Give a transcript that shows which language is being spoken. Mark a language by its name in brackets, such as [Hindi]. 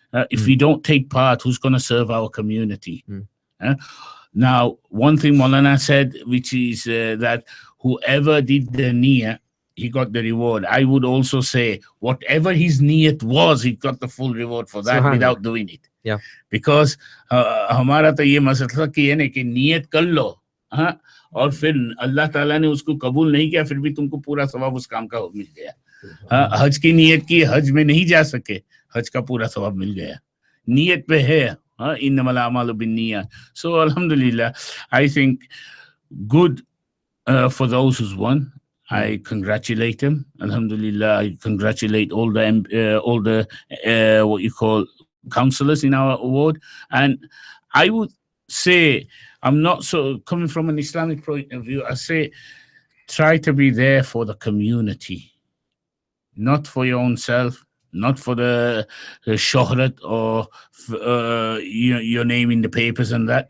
[English] If we don't take part, who's going to serve our community? Now, one thing Maulana said, which is that whoever did the niyat, he got the reward. I would also say whatever his niyat was, he got the full reward for that without doing it. Yeah. [Hindi] Because हमारा तो ये मसला कि है ना कि नियत कर लो, हाँ, और फिर अल्लाह ताला ने उसको कबूल नहीं किया, फिर भी तुमको पूरा सवाब उस काम का मिल गया. हज की नियत की, हज में नहीं जा सके, हज का पूरा सवाब मिल गया. नियत पे है, [Arabic] इन्नमल अमालु बिन्नियत. [English] So alhamdulillah, I think good for those who's won. I congratulate them. Alhamdulillah, I congratulate all the what you call councillors in our ward. And I would say, I'm not so coming from an Islamic point of view, I say try to be there for the community, not for your own self, not for the shohrat or your name in the papers and that.